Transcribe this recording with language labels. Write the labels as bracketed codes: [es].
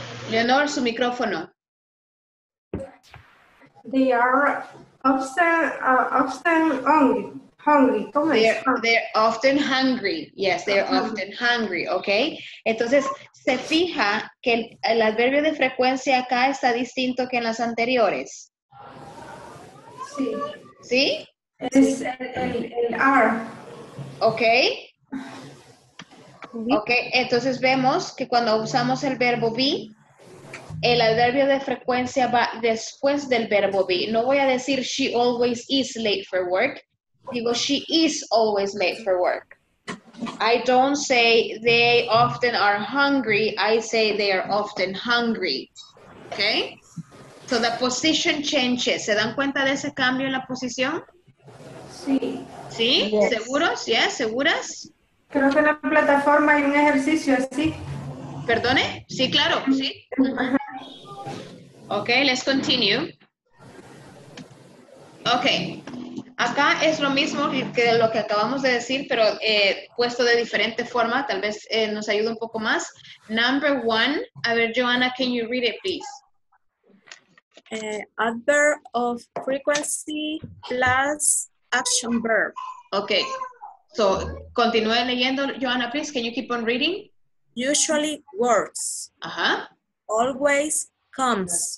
[es] Leonor, su micrófono. [en] They are often hungry. They're often hungry. Yes, they're often hungry, okay? [es] Entonces, se fija que el adverbio de frecuencia acá está distinto que en las anteriores. Sí. ¿Sí? Es el are. Ok. Ok, entonces vemos que cuando usamos el verbo be, el adverbio de frecuencia va después del verbo be. No voy a decir [en] she always is late for work. [es] Digo, [en] she is always late for work. I don't say they often are hungry. I say they are often hungry. Okay? So the position changes. [es] ¿Se dan cuenta de ese cambio en la posición? Sí. ¿Sí? [en] Yes. [es] ¿Seguros? ¿Ya? ¿Seguras? Creo que en la plataforma hay un ejercicio así. ¿Perdone? Sí, claro. Sí. [en] Okay, let's continue. Okay. [es] Acá es lo mismo que lo que acabamos de decir, pero puesto de diferente forma, tal vez nos ayude un poco más. [en] Number 1, [es] a ver, [en] Joanna, can you read it, please? Adverb of frequency plus action verb. Okay, so [es] continúe leyendo, [en] Joanna, please. Can you keep on reading? Usually works. Always comes.